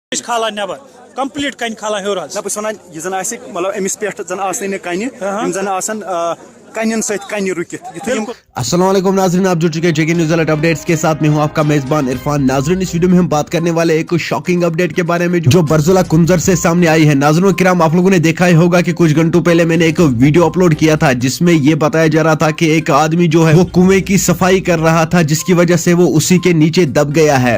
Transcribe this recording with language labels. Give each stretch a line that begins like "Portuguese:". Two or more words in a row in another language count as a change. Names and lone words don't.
Kashmiri: کھالا نبر کمپلیٹ کن کھالا ہیور حظ نہ بہٕ چھُس وَنان یہِ زن آسہِ مطلب أمِس پٮ۪ٹھ زن آسنٕے نہٕ کَنہِ یِم زن آسن کنن سۭتۍ کنہِ رُکِتھ یِتھُے یِم
Urdu: السلام علیکم ناظرین، آپ جڑ چکے ہیں چیک نیوز الرٹ اپڈیٹس کے ساتھ. میں ہوں آپ کا میزبان عرفان. ناظرین، اس ویڈیو میں ہم بات کرنے والے ایک شاکنگ اپڈیٹ کے بارے میں جو برزولا کنزر سے سامنے آئی ہے. ناظرین کرام، آپ لوگوں نے دیکھا ہی ہوگا کہ کچھ گھنٹوں پہلے میں نے ایک ویڈیو اپلوڈ کیا تھا جس میں یہ بتایا جا رہا تھا کہ ایک آدمی جو ہے وہ کنویں کی صفائی کر رہا تھا جس کی وجہ سے وہ اسی کے نیچے دب گیا ہے.